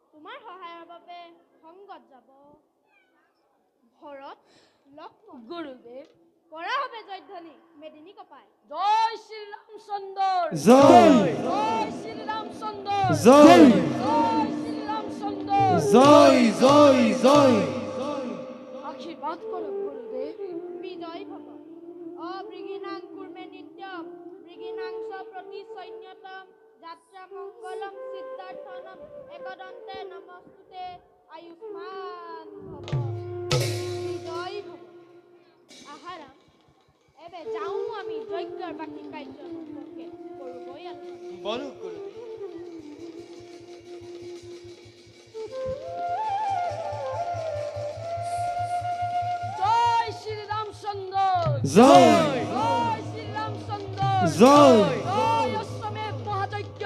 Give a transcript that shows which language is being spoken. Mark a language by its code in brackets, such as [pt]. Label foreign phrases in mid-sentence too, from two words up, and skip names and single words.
[as] তোমাৰ সহায়ৰ বাবে সংগত যাব ভৰত লক্ষ্মণ গুৰুদেৱ কৰা হবে জয়ধ্বনি মেদিনী কপাই জয় শ্রী রামচন্দ্র জয় জয় শ্রী রামচন্দ্র জয় জয় শ্রী রামচন্দ্র জয় জয় জয় আশীর্বাদ করো গুরুদেব [sa] বিজয় ভব অবৃগিনাং কুর্মে নিত্যম বৃগিনাং প্রতি সৈন্যতম যাত্রা মঙ্গলম সিদ্ধার্থনম একদন্তে নমস্তুতে আয়ুষ্মান ভব বিজয় ভব [as] আহারাম এবে যাও আমি যজ্ঞৰ বাকী কাৰ্য সম্পৰ্কে কৰিবই আলোচনা বলো গুরুদেব জয় শ্রী রামচন্দ্র জয় জয় শ্রী রামচন্দ্র জয় জয় অশ্বমেধ মহাযজ্ঞ